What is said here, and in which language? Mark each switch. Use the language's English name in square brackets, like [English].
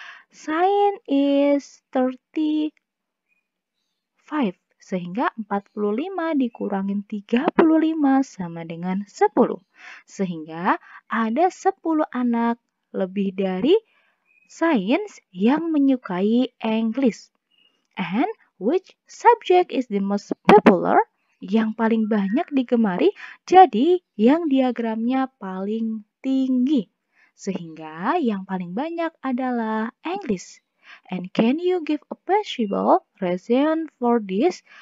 [English] Science is 35. [Indonesian] Sehingga 45 dikurangin 35 sama dengan 10. Sehingga ada 10 anak lebih dari science yang menyukai English. [English] And which subject is the most popular? [Indonesian] Yang paling banyak digemari, jadi yang diagramnya paling tinggi. Sehingga yang paling banyak adalah English. [English] And can you give a possible reason for this?